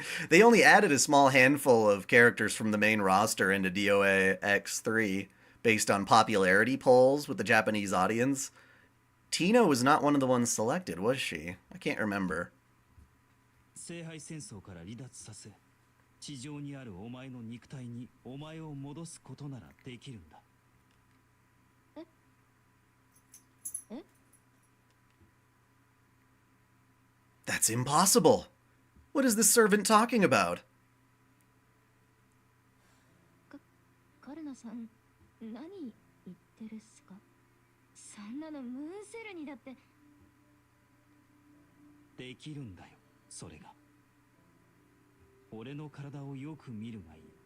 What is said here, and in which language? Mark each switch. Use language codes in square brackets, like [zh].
[en] They only added a small handful of characters from the main roster into DOA X3 based on popularity polls with the Japanese audience. Tina was not one of the ones selected, was she? I can't remember. [ja] 聖杯戦争から離脱させ、地上にあるお前の肉体にお前を戻すことならできるんだ。 [en] That's impossible. What is this servant talking about? [ja] カルナさん、何言ってるっすか？そんなのムーンセルにだって。できるんだよ、それが。俺の体をよく見るがいい。